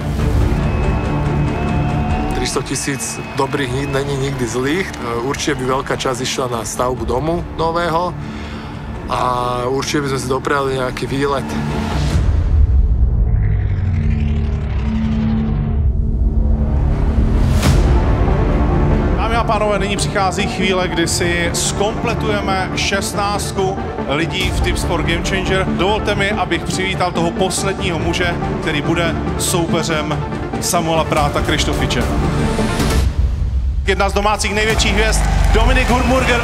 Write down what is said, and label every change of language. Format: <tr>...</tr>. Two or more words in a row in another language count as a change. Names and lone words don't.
<cs>300 000 dobrých není nikdy zlých.</cs> <sk>Určite by veľká časť išla na stavbu domu nového a určite by sme si dopriali nejaký výlet.</sk> <cs>Dámy a pánové, nyní přichází chvíle, kdy si zkompletujeme 16 lidí v Tipsport Game Changer. Dovolte mi, abych přivítal toho posledního muže, který bude soupeřem Samuela Práta Krištofiče. Jedna z domácích největších hvězd, Dominik Hurmurger.</cs>